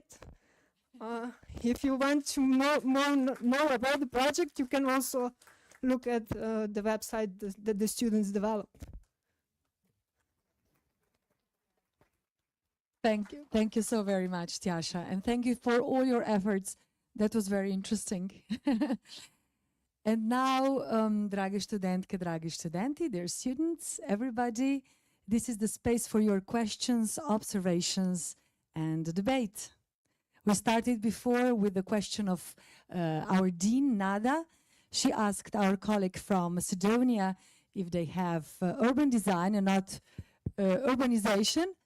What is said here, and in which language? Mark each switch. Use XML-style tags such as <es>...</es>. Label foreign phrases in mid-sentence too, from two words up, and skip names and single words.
<en>If you want to know about the project, you can also look at the website that the students developed. Thank you so very much, Tjasa, and thank you for all your efforts. That was very interesting. And now,</en> <sl>drage študentke, dragi študenti,</sl> <en>dear students, everybody, this is the space for your questions, observations, and debate. We started before with the question of our dean, Nada. She asked our colleague from Macedonia if they have urban design and not urbanization.</en>